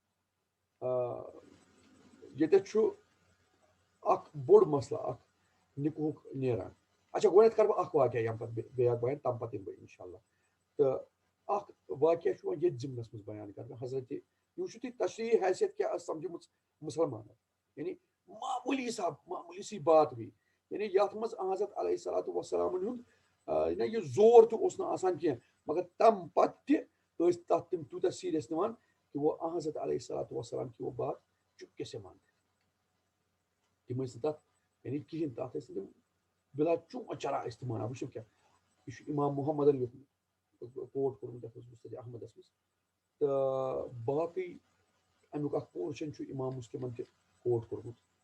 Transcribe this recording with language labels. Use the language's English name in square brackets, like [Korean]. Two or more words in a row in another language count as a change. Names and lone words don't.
[Kashmiri] ییٚتٮ۪تھ چھُ اکھ بوٚڑ مسلہٕ اکھ نِکوہُک نیران اچھا گۄڈٕنیتھ کرٕ بہٕ اکھ واقعہ ییٚمہِ پتہٕ بیٚیہِ اکھ بیان تَمہِ پتہٕ یِمہٕ بہٕ اِنشاء اللہ تہٕ اکھ واقعہ چھُ وۄنۍ ییٚتھۍ ضِمنس منٛز بیان کرنہٕ حضرت یہِ وٕچھِو تُہۍ تشریح حیثیت کیاہ ٲس سمجھمٕژ مُسلمانن یعنی [Urdu] معموٗلی معموٗلی سی بات ہوئی [Kashmiri] یعنی یتھ منٛز حضرت علیہ الصلوۃ والسلامن ہُنٛد یہِ زور تہِ اوس نہٕ آسان کینٛہہ مگر تَمہِ پتہٕ تہِ ٲسۍ تتھ تِم تیوٗتاہ سیٖریس نِوان [Urdu] کہ وہ حضرت علیہ الصلوۃ والسلام کی وہ بات چپکے سے مانتے [Kashmiri] تِم ٲسۍ نہٕ تتھ یعنی کِہینۍ تتھ ٲسۍ تِم بِلا چوٗنٛچ چرا ٲسۍ تِم وَنان وٕچھِو کیاہ یہِ چھُ اِمام محمدن لیوٗکھمُت کوٹ کوٚرمُت یتھ منٛز مُسند احمدس منٛز تہٕ باقٕے امیُک اکھ پورشن چھُ اِمام مُسلمن تہِ کوٹ کوٚرمُت